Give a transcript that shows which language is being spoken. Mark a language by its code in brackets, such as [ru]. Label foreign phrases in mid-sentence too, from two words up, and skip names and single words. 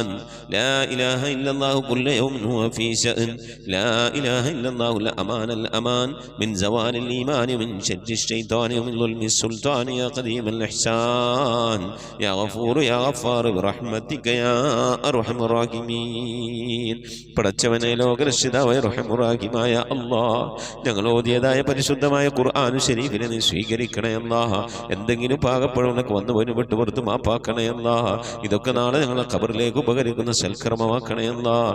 [ar] لا إله إلا الله كل يوم هو في شأن. لا إله إلا الله الأمان من زوال الإيمان ومن شر الشيطان ومن ظلم السلطان يا قديم الإحسان يا غفور يا غفار برحمتك يا أرحم الراحمين. [ml] പടച്ചവനെ ലോകരക്ഷിതാവായ റഹീമായ അല്ലാഹ്, ഞങ്ങൾ ഓതിയതായ പരിശുദ്ധമായ ഖുർആൻ ശരീഫിനെ നീ സ്വീകരിക്കണേ അല്ലാഹ്. എന്തെങ്കിലും പാകപ്പഴവനൊക്കെ വന്നു പോയി വിട്ടുപുറത്ത് മാപ്പാക്കണേ അല്ലാഹ്. ഇതൊക്കെ നാളെ ഞങ്ങളെ ഖബറിലേക്ക് ഉപകരിക്കുന്ന സൽക്കർമ്മമാക്കണേ അല്ലാഹ്.